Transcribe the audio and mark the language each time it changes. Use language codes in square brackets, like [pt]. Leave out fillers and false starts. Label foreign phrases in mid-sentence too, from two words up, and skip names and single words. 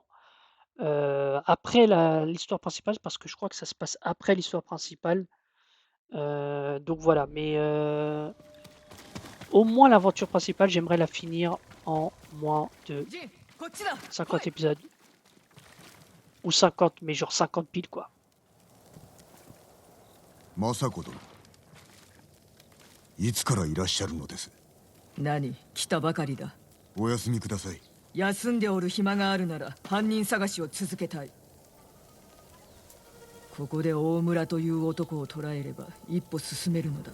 [fr] Après l'histoire principale, parce que je crois que ça se passe après l'histoire principale. Donc voilà, mais au moins l'aventure principale, j'aimerais la finir en moins de 50 épisodes. Ou 50, mais genre 50 piles quoi. [ja] 政子殿、いつからいらっしゃるのです。何、来たばかりだ。お休みください。休んでおる暇があるなら犯人探しを続けたい。ここで大村という男を捕らえれば一歩進めるのだ。